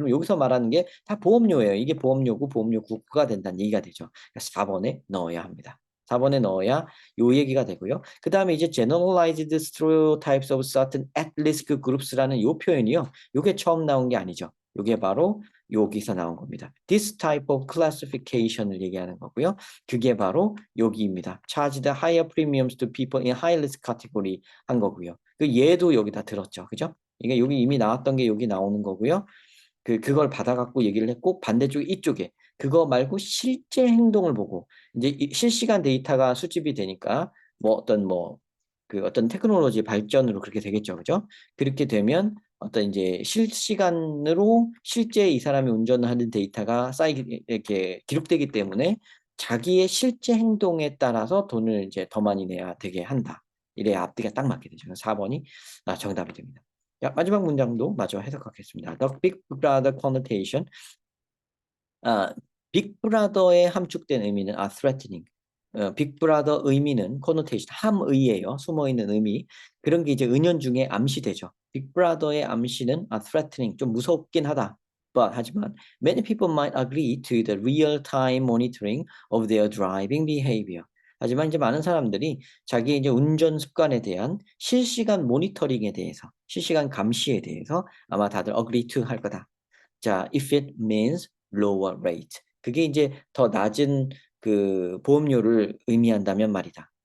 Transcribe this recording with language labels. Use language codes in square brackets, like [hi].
[ko] 그럼 여기서 말하는 게 다 보험료예요. 이게 보험료고 보험료 부과된다는 얘기가 되죠. 그래서 4번에 넣어야 합니다. 4번에 넣어야 요 얘기가 되고요. [en] 그 다음에 이제 generalized stereotypes of certain at-risk groups라는 요 표현이요. [ko] 요게 처음 나온 게 아니죠. 요게 바로 여기서 나온 겁니다. [en] This type of classification을 얘기하는 거고요. [ko] 그게 바로 여기입니다. [en] Charged higher premiums to people in high risk category 한 거고요. [ko] 그 얘도 여기다 들었죠. 그죠? 이게 여기 이미 나왔던 게 여기 나오는 거고요. 그걸 받아갖고 얘기를 했고 반대쪽 이쪽에 그거 말고 실제 행동을 보고 이제 실시간 데이터가 수집이 되니까 어떤 테크놀로지 발전으로 그렇게 되겠죠. 그죠? 그렇게 되면 어떤 이제 실시간으로 실제 이 사람이 운전을 하는 데이터가 이렇게 기록되기 때문에 자기의 실제 행동에 따라서 돈을 이제 더 많이 내야 되게 한다. 이래야 앞뒤가 딱 맞게 되죠. 4번이 정답이 됩니다. 자, 마지막 문장도 마저 해석하겠습니다. [en] The Big Brother connotation. [ko] 아, 빅브라더의 함축된 의미는 threatening. 빅브라더 의미는 connotation, 함의예요. 숨어있는 의미. 그런 게 이제 은연중에 암시되죠. 빅브라더의 암시는 threatening, 좀 무섭긴 하다. [en] 하지만 many people might agree to the real-time monitoring of their driving behavior. [ko] 하지만 이제 많은 사람들이 자기 이제 운전 습관에 대한 실시간 모니터링에 대해서, 실시간 감시에 대해서 아마 다들 [en] agree to [ko] 할 거다. [en] 자, if it means lower rate. [ko] 그게 이제 더 낮은 그 보험료를 의미한다면 말이다.